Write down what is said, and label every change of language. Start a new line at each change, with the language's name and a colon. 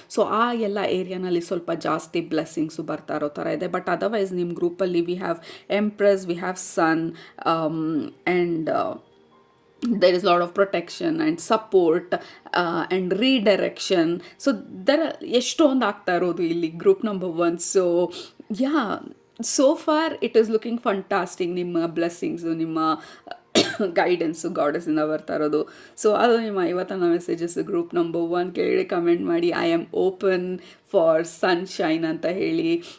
Kannada: So ಆ ಎಲ್ಲ ಏರಿಯಾನಲ್ಲಿ ಸ್ವಲ್ಪ ಜಾಸ್ತಿ ಬ್ಲೆಸ್ಸಿಂಗ್ಸು ಬರ್ತಾ ಇರೋ ಥರ ಇದೆ.
English: but otherwise
Kannada: ನಿಮ್ಮ ಗ್ರೂಪಲ್ಲಿ
English: We have empress, we have sun, and there is a lot of protection and support and redirection.
Kannada: So there ಎಷ್ಟೊಂದು ಆಗ್ತಾ ಇರೋದು ಇಲ್ಲಿ group number 1.
English: So yeah, so far it is looking fantastic.
Kannada: ನಿಮ್ಮ blessings, ನಿಮ್ಮ guidance ಗಾಡೆಸ್ಸಿಂದ ಬರ್ತಾ ಇರೋದು. So ಅದು ನಿಮ್ಮ ಇವತ್ತಿನ ಮೆಸೇಜಸ್. ಗ್ರೂಪ್ ನಂಬರ್ 1 ಕೆಳಗಡೆ ಕಮೆಂಟ್ ಮಾಡಿ
English: I am open for sunshine
Kannada: ಅಂತ ಹೇಳಿ.